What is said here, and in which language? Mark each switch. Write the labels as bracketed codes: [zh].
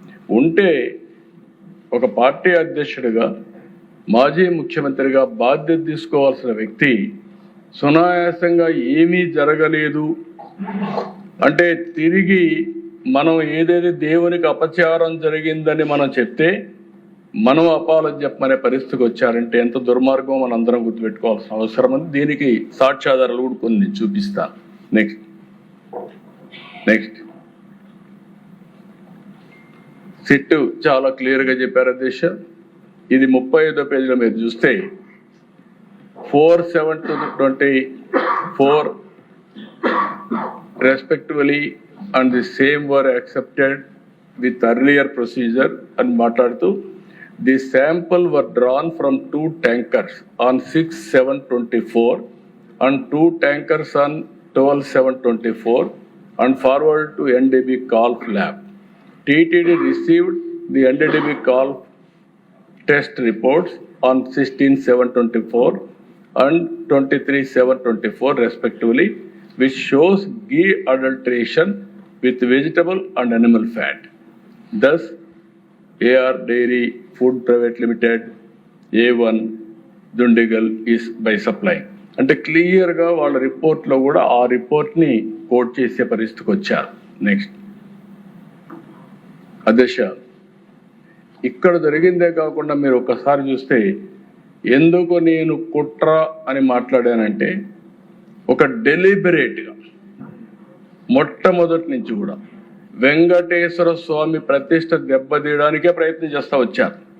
[te] ఉంటే ఒక పార్టీ అధ్యక్షుడిగా మాజీ ముఖ్యమంత్రిగా బాధ్యత తీసుకోవాల్సిన వ్యక్తి సునాయాసంగా ఏమీ జరగలేదు అంటే తిరిగి మనం ఏదైతే దేవునికి అపచారం జరిగిందని మనం చెప్తే మనం అపాలజీ చెప్పమనే పరిస్థితికి వచ్చారంటే ఎంత దుర్మార్గం మనందరం గుర్తుపెట్టుకోవాల్సిన అవసరం ఉంది. దీనికి సాక్ష్యాధారాలు కూడా కొన్ని చూపిస్తాను. నెక్స్ట్ సిట్ చాలా క్లియర్గా చెప్పారు అధ్యక్ష. ఇది 35వ పేజీలో మీరు చూస్తే [en] 4/7/24 respectively and the same were accepted with earlier procedure and [te] మాట్లాడుతూ [en] the sample were drawn from 2 tankers on 6/7/24 and 2 tankers on 12/7/24 and forwarded to NDB Golf Lab. TTD received the NDB Golf test reports on 16/7/24 and 23/7/24 respectively, which shows ghee adulteration with vegetable and animal fat. Thus, AR Dairy Food Private Limited, A1 Dundigal is by supplying. [te] అంటే క్లియర్గా వాళ్ళ రిపోర్ట్లో కూడా ఆ రిపోర్ట్ని coat చేసే పరిస్థితికి వచ్చారు. నెక్స్ట్ అధ్యక్ష, ఇక్కడ జరిగిందే కాకుండా మీరు ఒక్కసారి చూస్తే ఎందుకు నేను కుట్ర అని మాట్లాడానంటే ఒక డెలిబరేట్గా మొట్టమొదటి నుంచి కూడా వెంకటేశ్వర స్వామి ప్రతిష్ట దెబ్బతీయడానికే ప్రయత్నం చేస్తూ వచ్చారు.